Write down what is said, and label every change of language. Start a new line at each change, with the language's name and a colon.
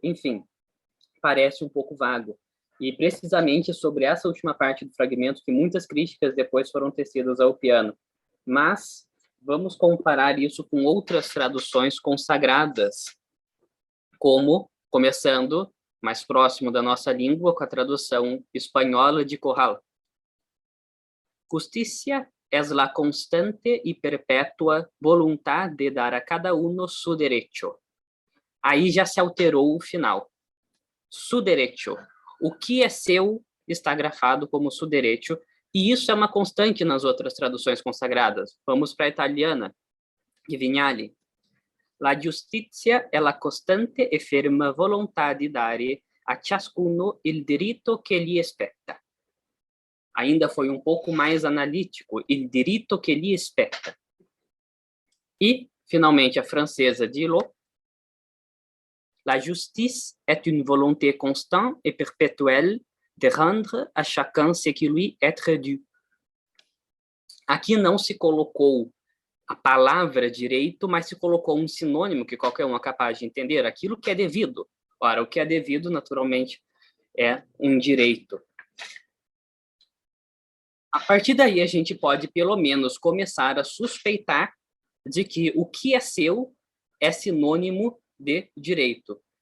Portuguese: Enfim, parece um pouco vago. E precisamente sobre essa última parte do fragmento que muitas críticas depois foram tecidas ao Peano. Mas vamos comparar isso com outras traduções consagradas, como, começando mais próximo da nossa língua, com a tradução espanhola de Corral.
Spanish: Justicia es la constante y perpetua voluntad de dar a cada uno su derecho.
Portuguese: Aí já se alterou o final.
Spanish: Su derecho.
Portuguese: O que é seu está grafado como
Spanish: su derecho,
Portuguese: e isso é uma constante nas outras traduções consagradas. Vamos para a italiana, de Vignali.
Italian: La giustizia è la costante e ferma volontà di dare a ciascuno il diritto che gli spetta.
Portuguese: Ainda foi um pouco mais analítico,
Italian: il diritto che gli spetta.
Portuguese: E, finalmente, a francesa de Lot.
French: La justice est une volonté constante et perpétuelle de rendre a chacun ce qui lui est dû.
Portuguese: Aqui não se colocou a palavra direito, mas se colocou um sinônimo que qualquer um é capaz de entender, aquilo que é devido. Ora, o que é devido, naturalmente, é um direito. A partir daí, a gente pode, pelo menos, começar a suspeitar de que o que é seu é sinônimo de direito.